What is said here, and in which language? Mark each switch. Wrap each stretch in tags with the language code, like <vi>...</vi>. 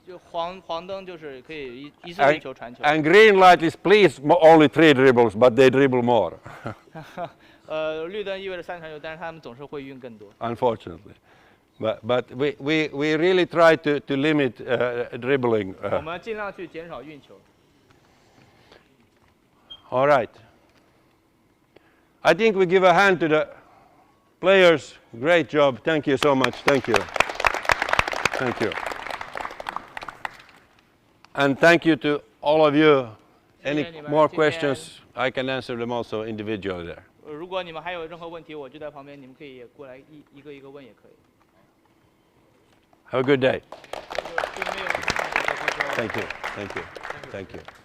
<zh>黄灯就是可以一次运球传球。</zh> <en>And green light is please only 3 dribbles, but they dribble more.</en> <zh>绿灯意味着3传球，但是他们总是会运更多。</zh> <en>Unfortunately, but we really try to limit dribbling.</en> <zh>我们尽量去减少运球。</zh> <en>All right. I think we give a hand to the players. Great job. Thank you so much. Thank you. Thank you. And thank you to all of you. Any</en> <zh>谢谢你们，</zh> <en>more</en> <zh>今天</zh> <en>questions? I can answer them also individually there.</en> <zh>如果你们还有任何问题，我就在旁边，你们可以过来一个一个问也可以。</zh> <en>Have a good day.</en> <zh>就没有任何问题。</zh> <en>Thank you. Thank you. Thank you.</en>